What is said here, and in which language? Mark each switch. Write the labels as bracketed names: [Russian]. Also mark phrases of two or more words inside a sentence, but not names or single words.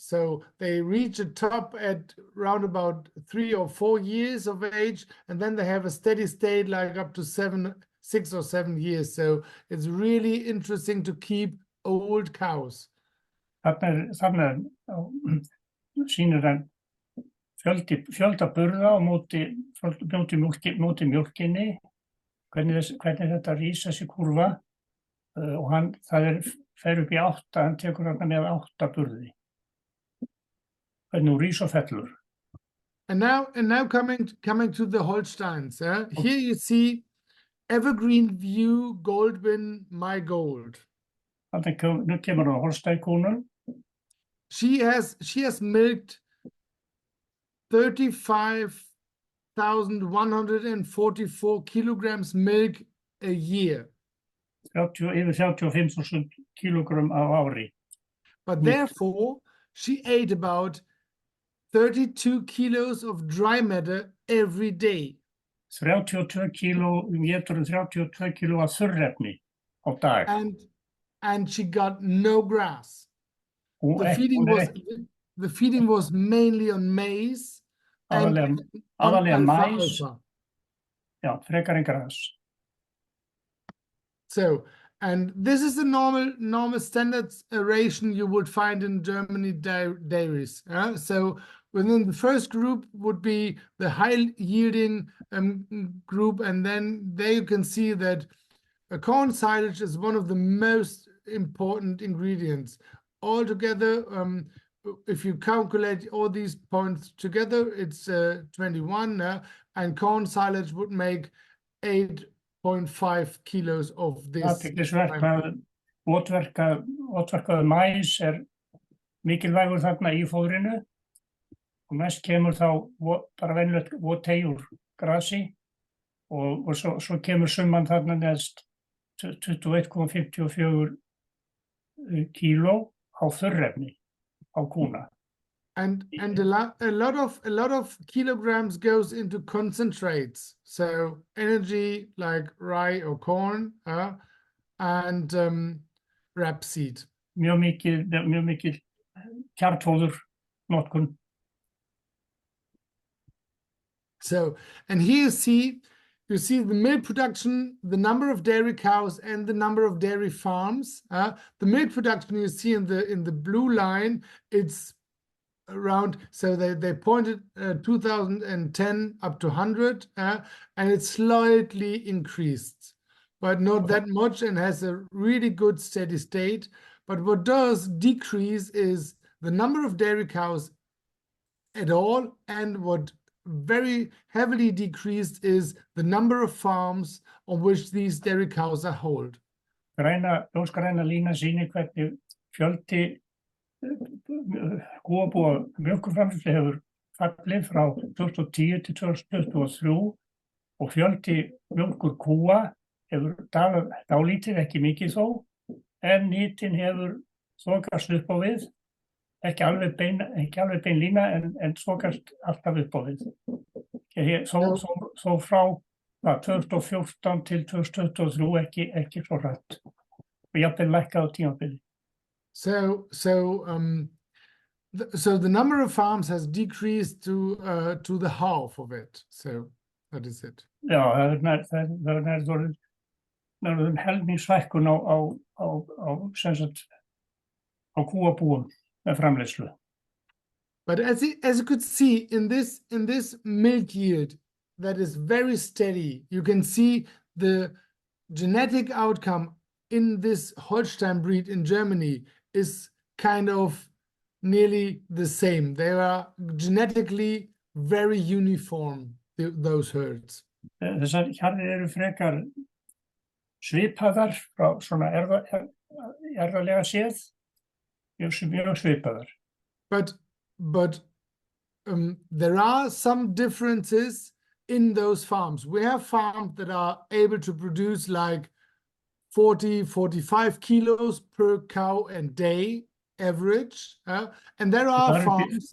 [English] So they reach a top at round about 3 or 4 years of age, and then they have a steady state like up to 6 or 7 years. So it's really interesting to keep old cows. [Icelandic] Þarna sýnir hann fjölda burða á móti mjólkinni, hvernig þetta rís þessi kúrfa. Og það fer upp í 8, hann tekur hann með 8 burði. Hvernig hún rís og fellur. [English] And now coming to the Holsteins. Here you see Evergreen View Goldwyn My Gold. [Icelandic] Nú kemur hann Holstein-kúnum. [English] She has milked 35,144 kilograms milk a year. [Icelandic] Yfir 35.000 kilogram á ári. [English] But therefore, she ate about 32 kilos of dry matter every day. [Icelandic] 32 kíló, étur 32 kíló af þurrefni á dag. [English] And she got no grass. The feeding was mainly on maize and [Icelandic] aðalega mais. Já, frekar en gras. [English] So, and this is the normal standard ration you would find in Germany dairies. So within the first group would be the high yielding group, and then there you can see that corn silage is one of the most important ingredients. Altogether, if you calculate all these points together, it's 21, and corn silage would make 8.5 kilos of this. [Icelandic] Athyglisvert að ótverkaður mais mikilvægur þarna í fóðrinu og næst kemur þá bara venjulegt votey úr grasi og svo kemur summan þarna neðst 21,54 kíló á þurrefni á kúna. [English] And a lot of kilograms goes into concentrates, so energy like rye or corn, and rapeseed. [Icelandic] Mjög mikil kjarnfóður notkun. [English] So, and here you see the milk production, the number of dairy cows, and the number of dairy farms. The milk production you see in the blue line, it's around, so they pointed 2010 up to 100, and it's slightly increased, but not that much, and has a really good steady state. But what does decrease is the number of dairy cows at all, and what very heavily decreased is the number of farms on which these dairy cows are held. [Icelandic] Ljósgræna lína sýnir hvernig fjöldi kúabúa mjólkurframleiðslu hefur fallið frá 2010 til 2023 og fjöldi mjólkurkúa hefur dalað dálítið, ekki mikið þó, en nytin hefur þokast upp á við, ekki alveg bein lína en þokast alltaf upp á við. Þó frá 2014 til 2023 ekki svo hratt og jafnvel lækkað á tímabili. [English] So the number of farms has decreased to the half of it. So that is it. [Icelandic] Já, það er helmingsfækkun á kúabúum með framleiðslu. [English] But as you could see in this milk yield that is very steady, you can see the genetic outcome in this Holstein breed in Germany is kind of nearly the same. They are genetically very uniform, those herds. [Icelandic] Þessar hjarðir eru frekar svipaðar frá svona erðarlega séð, mjög svipaðar. [English] But there are some differences in those farms. We have farms that are able to produce like 40-45 kilos per cow a day average, and there are farms.